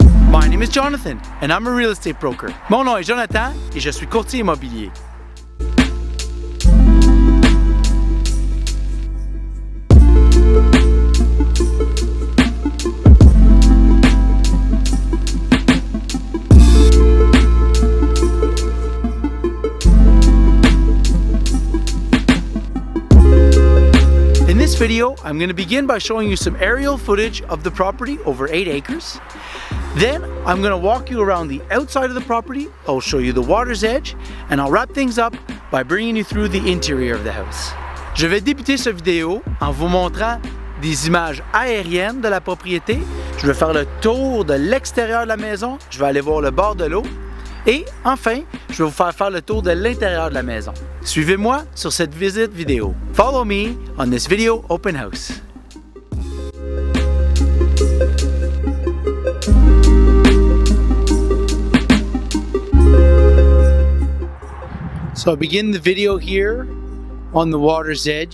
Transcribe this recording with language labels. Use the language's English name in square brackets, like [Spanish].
[English] My name is Jonathan and I'm a real estate broker. [French] Mon nom est Jonathan et je suis courtier immobilier. [English] In this video, I'm going to begin by showing you some aerial footage of the property over 8 acres. Then I'm going to walk you around the outside of the property. I'll show you the water's edge and I'll wrap things up by bringing you through the interior of the house. [French] Je vais débuter cette vidéo en vous montrant des images aériennes de la propriété. Je vais faire le tour de l'extérieur de la maison. Je vais aller voir le bord de l'eau. Et enfin, je vais vous faire le tour de l'intérieur de la maison. Suivez-moi sur cette visite vidéo. [English] Follow me on this video open house. So I begin the video here on the water's edge.